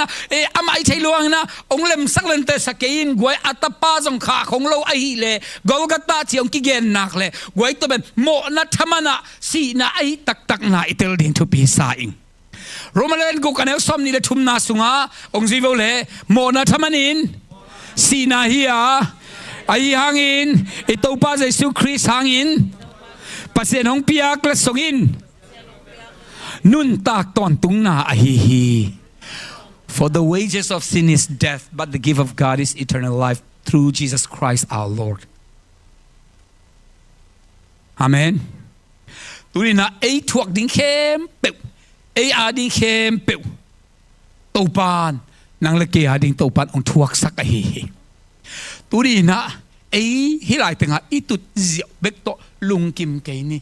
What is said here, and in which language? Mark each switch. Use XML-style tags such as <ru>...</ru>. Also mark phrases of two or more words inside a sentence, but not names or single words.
<ctd>amai thei luang na ong lem sak len te sakein goi atapa jong kha khong lo a hi le Golgata chi ong ki gen nak le goi to ben mo na thamana si na ai tak na itel din thu pi sa ing Romanen go kan som ni le thum na sunga ong jivo le mo na thamanin si na hiya ai hangin Topa Jesu Christ hangin pasien hong piak le songin Nun tak ton tung na ahihi.</ctd> <en>For the wages of sin is death, but the gift of God is eternal life through Jesus Christ our Lord.</en> <ctd>Amen. Tuni na ay thuak ding khempeuh, ay ading khempeuh. Topan nang laki ading topan ong thuak sak ahihi. Tuni na ay hilay tenga itut ziao bekto lungkim kay ni.</ctd>